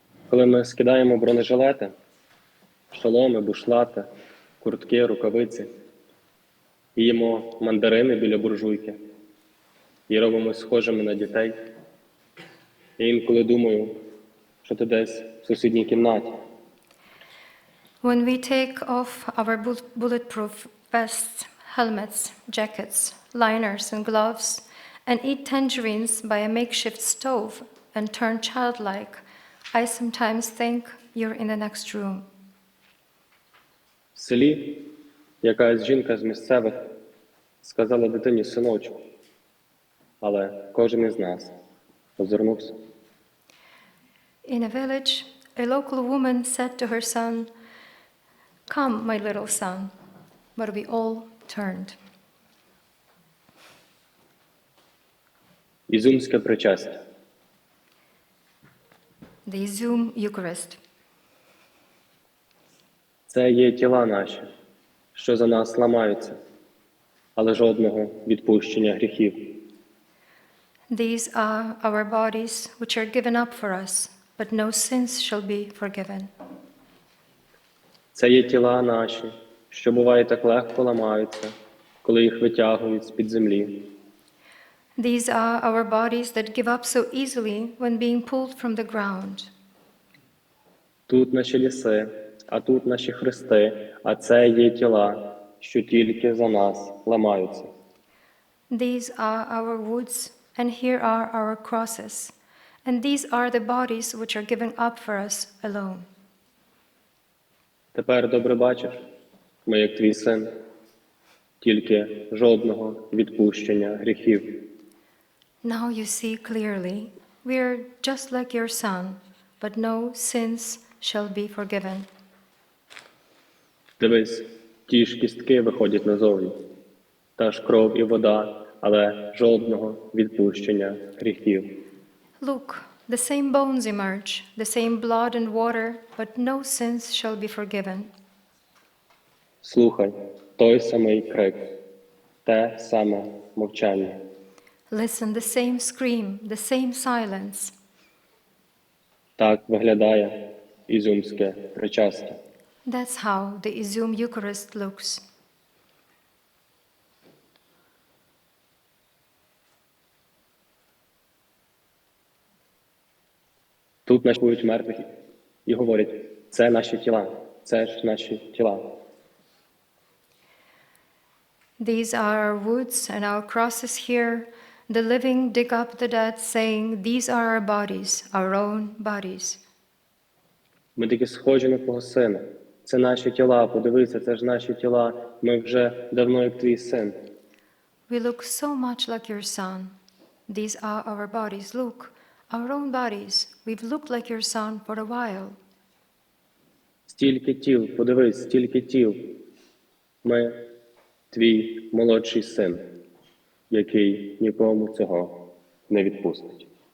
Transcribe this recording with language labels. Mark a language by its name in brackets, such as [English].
[Ukrainian] Коли ми скидаємо бронежилети, шоломи, бушлати, куртки, рукавиці, їмо мандарини біля буржуйки і робимо схожими на дітей. Я інколи думаю, що ти десь в сусідній кімнаті. [English] When we take off our bulletproof vests, helmets, jackets, liners, and gloves, and eat tangerines by a makeshift stove and turn childlike, I sometimes think you're in the next room. [Ukrainian] В селі якась жінка з місцевих сказала дитині синочку, але кожен із нас озирнувся. [English] In a village, a local woman said to her son, "Come, my little son," but we all turned. [Ukrainian] Ізюмське причастя. [English] The Izum Eucharist. [Ukrainian] Це є тіла наші, що за нас ламаються, але жодного відпущення гріхів. [English] These are our bodies which are given up for us, but no sins shall be forgiven. [Ukrainian] Це є тіла наші, що буває так легко ламаються, коли їх витягують з-під землі. [English] These are our bodies that give up so easily when being pulled from the ground. [Ukrainian] Тут наші ліси, а тут наші хрести, а це є тіла, що тільки за нас ламаються. [English] These are our woods, and here are our crosses. And these are the bodies which are given up for us alone. [Ukrainian] Тепер добре бачиш, ми як твій син, тільки жодного відпущення гріхів. [English] Now you see clearly, we are just like your son, but no sins shall be forgiven. [Ukrainian] Дивись, ті ж кістки виходять назовні, та ж кров і вода, але жодного відпущення гріхів. [English] Look, the same bones emerge, the same blood and water, but no sins shall be forgiven. [Ukrainian] Слухай, той самий крик, те саме мовчання. [English] Listen, the same scream, the same silence. [Ukrainian] Так виглядає ізюмське причастя. [English] That's how the Izum Eucharist looks. [Ukrainian] Тут наші мертвих і говорять, це наші тіла, це ж наші тіла. [English] These are our woods and our crosses here. The living dig up the dead, saying, "These are our bodies, our own bodies." [Ukrainian] Ми такі схожі на твого сина. Це наші тіла, подивися, це ж наші тіла. Ми вже давно як твій син. [English] We look so much like your son. These are our bodies. Look, our own bodies. We've looked like your son for a while. [Ukrainian] Стільки тіл, подивись, стільки тіл. Ми твій молодший син, який нікому цього не відпустить.